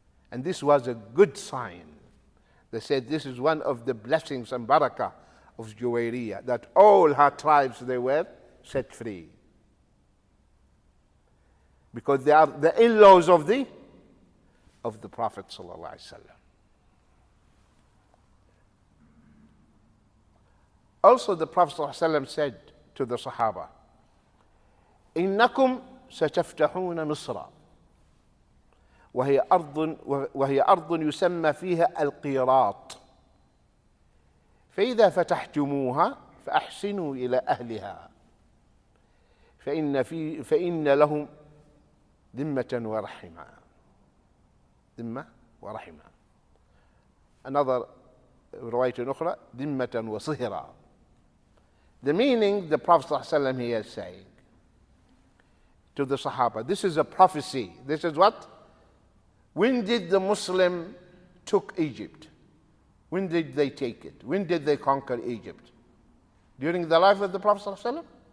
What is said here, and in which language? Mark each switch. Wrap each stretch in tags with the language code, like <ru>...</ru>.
<en>And this was a good sign. They said this is one of the blessings and barakah of Juwayriyah, that all her tribes they were set free. Because they are the in-laws of the Prophet ﷺ. Also the Prophet ﷺ said to the Sahaba,</en> <ar>إنكم ستفتحون مصر وهي أرض يسمى فيها القيراط فإذا فتحتموها فأحسنوا إلى أهلها فإن لهم ذمة ورحمة. ذمة ورحمة.</ar> <en>Another</en> <ar>رواية أخرى ذمة وصهرا.</ar> <en>The meaning the Prophet ﷺ here is saying to the Sahaba, this is a prophecy. This is what? When did the Muslim took Egypt? When did they take it? When did they conquer Egypt? During the life of the Prophet ﷺ?</en>